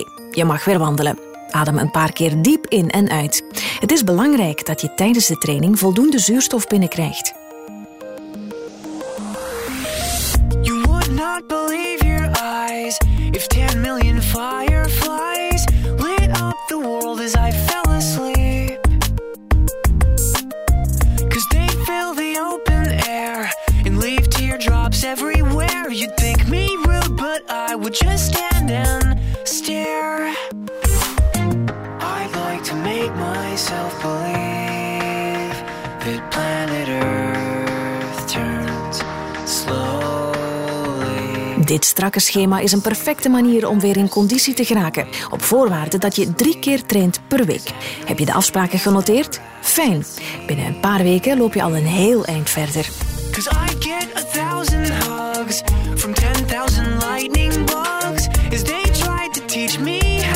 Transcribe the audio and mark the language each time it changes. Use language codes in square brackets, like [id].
[nl] Je mag weer wandelen. Adem een paar keer diep in en uit. Het is belangrijk dat je tijdens de training voldoende zuurstof binnenkrijgt. [en] You would not believe your eyes if 10 million fireflies lit up the world as I fell asleep. 'Cause they fill the open air and leave teardrops everywhere. You'd think me rude, but I would just stand and stare. I'd like to make myself believe that planet Earth turns slowly. [nl] Dit strakke schema is een perfecte manier om weer in conditie te geraken, op voorwaarde dat je 3 keer traint per week. Heb je de afspraken genoteerd? Fijn. Binnen een paar weken loop je al een heel eind verder. [en] 'Cause I get 1000 hugs from 10,000 lightning bugs as they try to teach me.